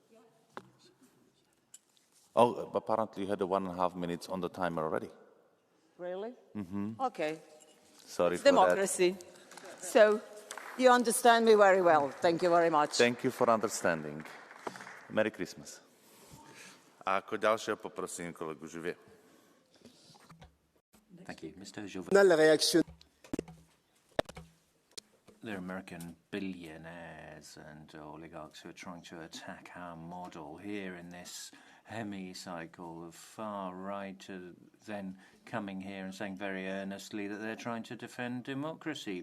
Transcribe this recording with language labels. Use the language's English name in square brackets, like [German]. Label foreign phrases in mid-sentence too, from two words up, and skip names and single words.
[English] I'm very sorry. Oh, apparently you had 1.5 minutes on the timer already. Really? Mm-hmm. Okay. Sorry It's for democracy. So you understand me very well. Thank you very much. Thank you for understanding. Merry Christmas. [Slovak] A ako ďalšieho poprosím kolegu Živě. [English] Thank you. Mr. Jouvin. They're American billionaires and oligarchs who are trying to attack our model here in this hemicycle of far right, then coming here and saying very earnestly that they're trying to defend democracy.